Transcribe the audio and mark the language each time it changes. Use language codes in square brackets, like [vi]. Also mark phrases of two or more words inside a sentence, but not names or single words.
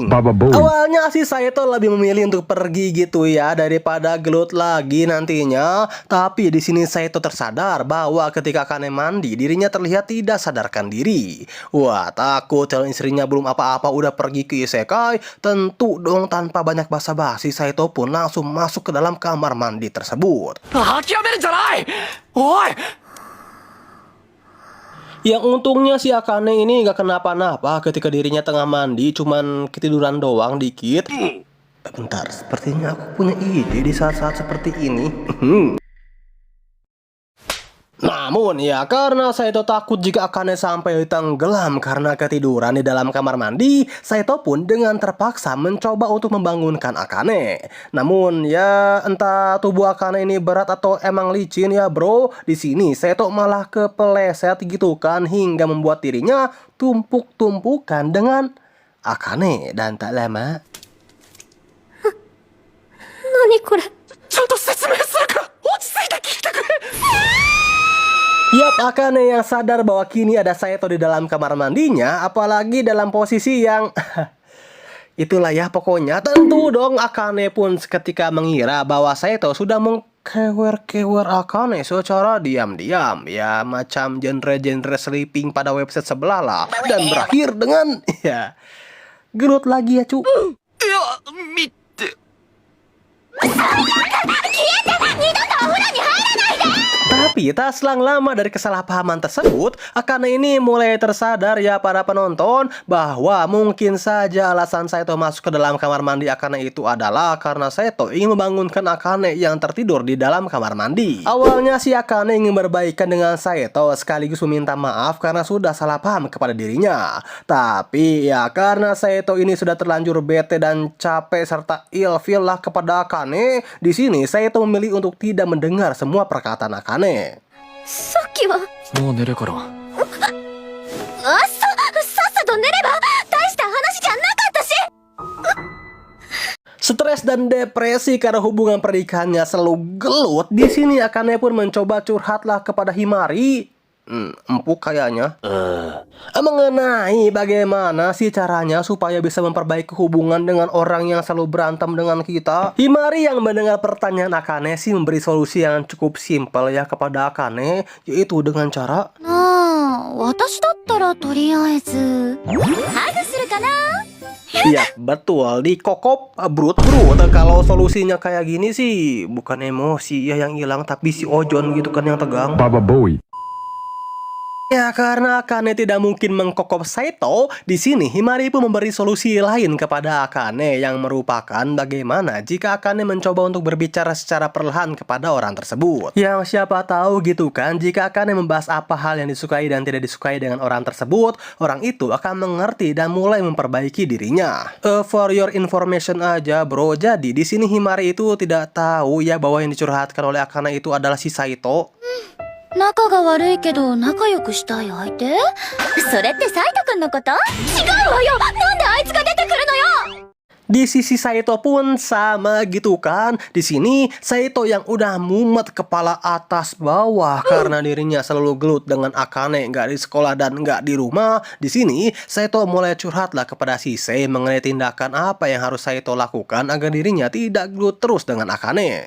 [id] Awalnya si Saito lebih memilih untuk pergi gitu ya daripada gelut lagi nantinya. Tapi di sini Saito tersadar bahwa ketika Akane mandi dirinya terlihat tidak sadarkan diri. Wah, takut calon istrinya belum apa-apa udah pergi ke isekai. Tentu dong tanpa banyak basa-basi Saito pun langsung masuk ke dalam kamar mandi tersebut. [ja] 諦めるんじゃないおい [id] Yang untungnya si Akane ini gak kenapa-napa ketika dirinya tengah mandi, cuman ketiduran doang dikit. Bentar, sepertinya aku punya ide di saat-saat seperti ini. Namun ya karena Saito takut jika Akane sampai tenggelam karena ketiduran di dalam kamar mandi, Saito pun dengan terpaksa mencoba untuk membangunkan Akane. Namun ya entah tubuh Akane ini berat atau emang licin ya bro. Di sini Saito malah kepeleset gitu kan hingga membuat dirinya tumpuk-tumpukan dengan Akane dan tak lama. [ja] 何これ。ちゃんと説明するから落ち着いて聞いてくれ [id] Yap, Akane yang sadar bahwa kini ada Saito di dalam kamar mandinya, apalagi dalam posisi yang itulah ya pokoknya. Tentu dong Akane pun seketika mengira bahwa Saito sudah mengkewer-kewer Akane secara diam-diam, ya macam genre-genre sleeping pada website sebelah lah, dan berakhir dengan ya gelut lagi ya cu. [ja] いや見て [id] Tapi tak selang lama dari kesalahpahaman tersebut, Akane ini mulai tersadar ya para penonton bahwa mungkin saja alasan Saito masuk ke dalam kamar mandi Akane itu adalah karena Saito ingin membangunkan Akane yang tertidur di dalam kamar mandi. Awalnya si Akane ingin berbaikan dengan Saito sekaligus meminta maaf karena sudah salah paham kepada dirinya. Tapi ya karena Saito ini sudah terlanjur bete dan capek serta ilfil lah kepada Akane, di sini Saito memilih untuk tidak mendengar semua perkataan Akane. [ja] さっきは、もう寝るからさっさと寝れば大した話じゃなかったし。 [id] Stres dan depresi karena hubungan pernikahannya selalu gelut. Di sini Akane pun mencoba curhatlah kepada Himari. Empuk kayaknya. Mengenai bagaimana sih caranya supaya bisa memperbaiki hubungan dengan orang yang selalu berantem dengan kita. Himari yang mendengar pertanyaan Akane sih memberi solusi yang cukup simpel ya kepada Akane, yaitu dengan cara [ja] ああ、私だったらとりあえずハグするかな。 [id] ya betul, dikokop brut-brut. Kalau solusinya kayak gini sih bukan emosi ya yang hilang, tapi si Ojon gitu kan yang tegang. Baba Boy. Ya karena Akane tidak mungkin mengkokop Saito, di sini Himari pun memberi solusi lain kepada Akane yang merupakan bagaimana jika Akane mencoba untuk berbicara secara perlahan kepada orang tersebut. Yang siapa tahu gitu kan, jika Akane membahas apa hal yang disukai dan tidak disukai dengan orang tersebut, orang itu akan mengerti dan mulai memperbaiki dirinya. [en] For your information [id] aja bro, jadi di sini Himari itu tidak tahu ya bahwa yang dicurhatkan oleh Akane itu adalah si Saito. [ja] 仲が悪いけど仲良くしたい相手？それってサイトくんのこと？違うわよ。なんであいつが出てくるのよ。 [id] Di sisi Saito pun sama gitu kan. Di sini Saito yang udah mumet kepala atas bawah karena dirinya selalu gelut dengan Akane, nggak di sekolah dan nggak di rumah. Di sini Saito mulai curhatlah kepada Shisei mengenai tindakan apa yang harus Saito lakukan agar dirinya tidak gelut terus dengan Akane.